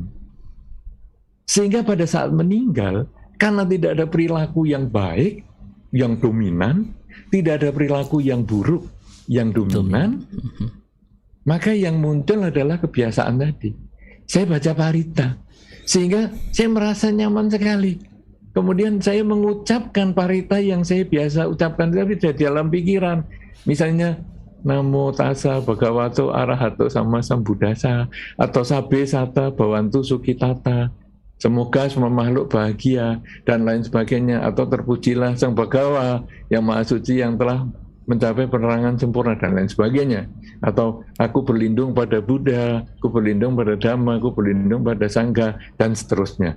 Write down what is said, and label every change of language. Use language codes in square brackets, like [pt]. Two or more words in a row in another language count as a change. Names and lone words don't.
[id] Sehingga pada saat meninggal, karena tidak ada perilaku yang baik, yang dominan, tidak ada perilaku yang buruk, yang dominan, maka yang muncul adalah kebiasaan tadi. Saya baca parita, sehingga saya merasa nyaman sekali. Kemudian saya mengucapkan parita yang saya biasa ucapkan tapi di dalam pikiran. Misalnya, [pi] Namo tassa bhagavato arahato sama sambuddhasa, atau Sabe sata bhavantu sukhitata, [id] semoga semua makhluk bahagia, dan lain sebagainya. Atau terpujilah Sang Bhagawa yang Maha Suci yang telah mencapai penerangan sempurna, dan lain sebagainya. Atau aku berlindung pada Buddha, aku berlindung pada Dhamma, aku berlindung pada Sangha, dan seterusnya.